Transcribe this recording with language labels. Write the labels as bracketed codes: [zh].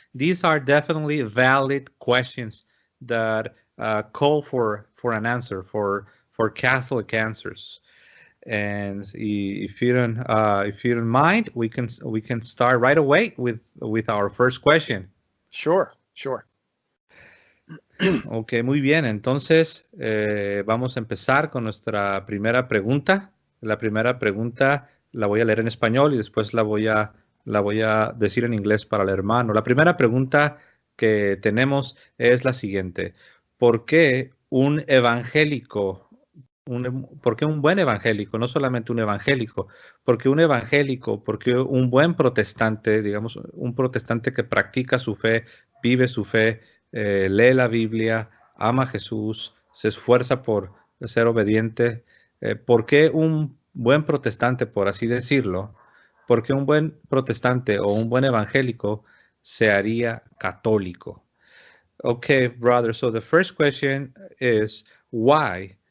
[en] These are definitely valid questions that call for an answer, for Catholic answers. And if you don't mind, we can start right away with our first question. Sure. [es] Ok, muy bien. Entonces, vamos a empezar con nuestra primera pregunta. La primera pregunta la voy a leer en español y después la voy a decir en inglés para el hermano. La primera pregunta que tenemos es la siguiente. ¿Por qué un evangélico, por qué un buen evangélico, no solamente un evangélico, porque un buen protestante, digamos, un protestante que practica su fe, vive su fe, lee la Biblia, ama a Jesús, se esfuerza por ser obediente? ¿Por qué un buen protestante, por así decirlo, por qué un buen protestante o un buen evangélico se haría católico? [en] Okay, brother, so the first question is why?